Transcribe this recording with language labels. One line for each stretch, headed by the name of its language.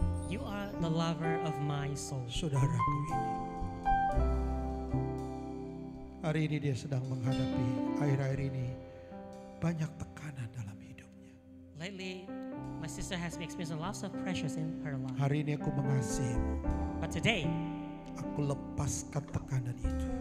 English: you are the lover of my soul.
Indonesian: saudaraku ini. Hari ini dia sedang menghadapi akhir-akhir ini banyak tekanan dalam hidupnya.
English: Lately, my sister has been experiencing lots of pressures in her life.
Indonesian: Hari ini aku mengasihimu.
English: But today,
Indonesian: Aku lepaskan tekanan itu.